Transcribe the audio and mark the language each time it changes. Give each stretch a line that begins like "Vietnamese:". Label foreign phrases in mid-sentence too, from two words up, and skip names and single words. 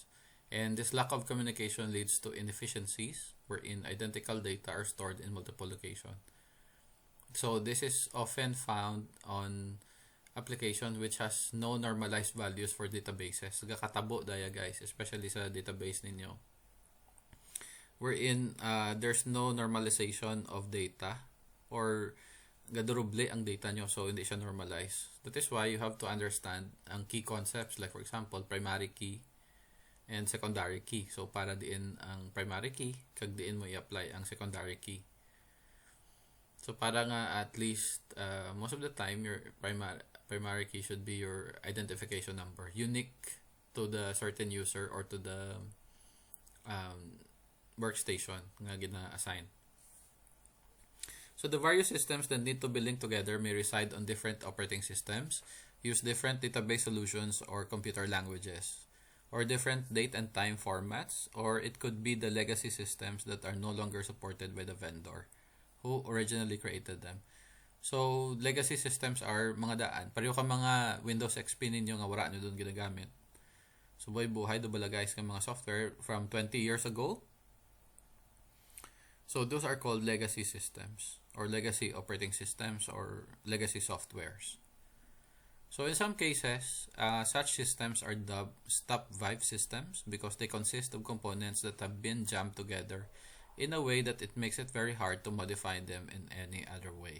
English: And this lack of communication leads to inefficiencies wherein identical data are stored in multiple locations. So this is often found on application which has no normalized values for databases.
Hiligaynon: Gakatabo daya guys, especially sa database ninyo.
English: Wherein there's no normalization of data or
Hiligaynon: gaduruble ang data nyo, so hindi siya normalized.
English: That is why you have to understand ang key concepts, like for example, primary key and secondary key.
Hiligaynon: So para diin ang
English: primary key,
Hiligaynon: kag diin mo i-apply ang
English: secondary key. So para nga at least most of the time your primary key should be your identification number, unique to the certain user or to the workstation
Hiligaynon: nga gina-assign.
English: So the various systems that need to be linked together may reside on different operating systems, use different database solutions or computer languages, or different date and time formats, or it could be the legacy systems that are no longer supported by the vendor who originally created them. So legacy systems are
Hiligaynon: mga daan. Pareho ka mga Windows XP ninyo nga wala nyo doon ginagamit. So buhay do bala guys ka mga software
English: from 20 years ago. So those are called legacy systems or legacy operating systems or legacy softwares. So in some cases, such systems are dubbed stop-vibe systems because they consist of components that have been jammed together in a way that it makes it very hard to modify them in any other way.